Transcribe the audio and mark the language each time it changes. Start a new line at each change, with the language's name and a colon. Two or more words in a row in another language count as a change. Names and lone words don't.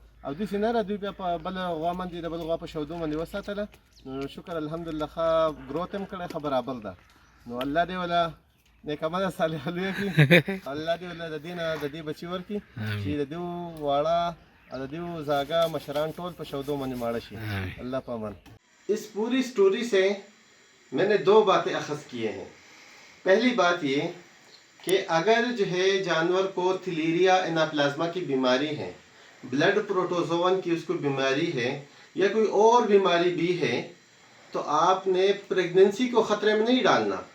Pashto: او داسې نه ده دوی بیا په بله غوا باندې د بل غوا په شودو باندې وساتله. نو
Arabic: شکر الحمدلله
Pashto: ښه ګروت هم کړی، ښه برابر ده. نو الله دې وله نیک عمله صالحه لویه کړي، الله دې وله د دې نه د دې بچي ورکړي چې د دې واړه او د دې زاګه مشران ټول په شودو باندې ماړه شي. الله په امان.
Urdu: اس پوری سٹوری سے میں نے 2 باتیں اخذ کیے ہیں. پہلی بات یہ کہ اگر جو ہے جانور کو تھلیریا اناپلازما کی بیماری ہے،
English: blood protozoan
Urdu: کی اس کو بیماری ہے یا کوئی اور بیماری بھی ہے تو آپ نے پریگننسی کو خطرے میں نہیں ڈالنا.